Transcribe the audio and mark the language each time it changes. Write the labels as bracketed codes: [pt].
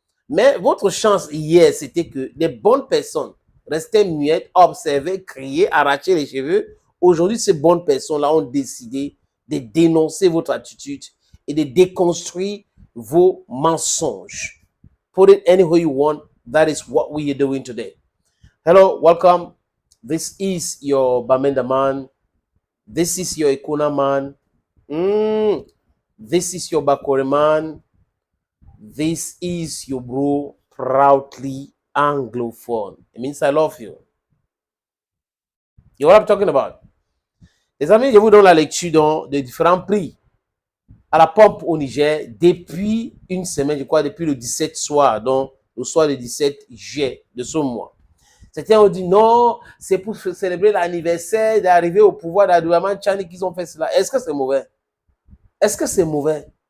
[fr] Mais votre chance hier, c'était que les bonnes personnes restaient muettes, observaient, criaient, arrachaient les cheveux. Aujourd'hui, ces bonnes personnes-là ont décidé de dénoncer votre attitude et de déconstruire vos mensonges. [en] Put it any way you want. That is what we are doing today. Hello, welcome. This is your Bamenda man. This is your Ikuna man. This is your Bakore man. This is your bro, proudly Anglophone. It means I love you. You know what I'm talking about? [fr] Les amis, je vous donne la lecture de différents prix à la pompe au Niger depuis une semaine, je crois, depuis le 17 soir, donc le soir du 17 juillet de ce mois. Certains ont dit non, c'est pour célébrer l'anniversaire d'arriver au pouvoir d'Abdurrahman Tchani qu'ils ont fait cela. Est-ce que c'est mauvais? Est-ce que c'est mauvais?